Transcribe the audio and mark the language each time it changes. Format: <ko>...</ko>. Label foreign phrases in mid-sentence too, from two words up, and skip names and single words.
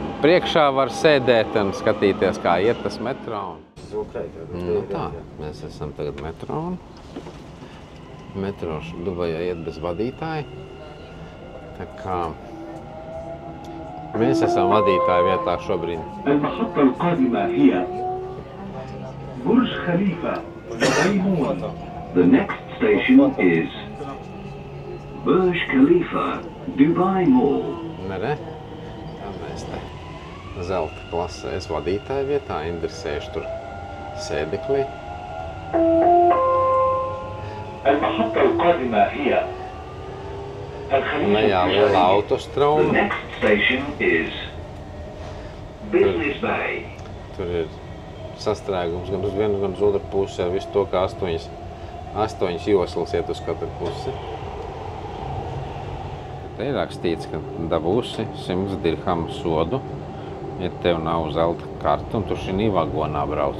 <lv>Priekšā var sēdēt un skatīties, kā iet tas metro. Nu tā, mēs esam tagad metro. Metro Dubajā iet bez vadītāja. Tā kā Mēs esam vadītāju vietā šobrīd.</lv> <ar>المحطة القادمة هي برج خليفة ميمون.</ar> <en>The next station is Burj Khalifa, Dubai Mall.</en> <lv>Nere? Tā mēs te zelta klasēs vadītāju vietā, Indri sēž tur sēdeklī.</lv> <ar>المحطة القادمة هي</ar> <lv>Lejā liela</lv> <en>The</en> <lv>autostrauma.</lv> <en>next station is Business Bay.</en> <lv>Tur ir sastrēgums gan uz vienu, gan uz otru pusi ar visu to, kā 8 joslas iet uz katru pusi. Te ir rakstīts, ka dabūsi 100 dirhamu sodu, ja tev nav zelta karta un tu šinī vagonā brauc.</lv>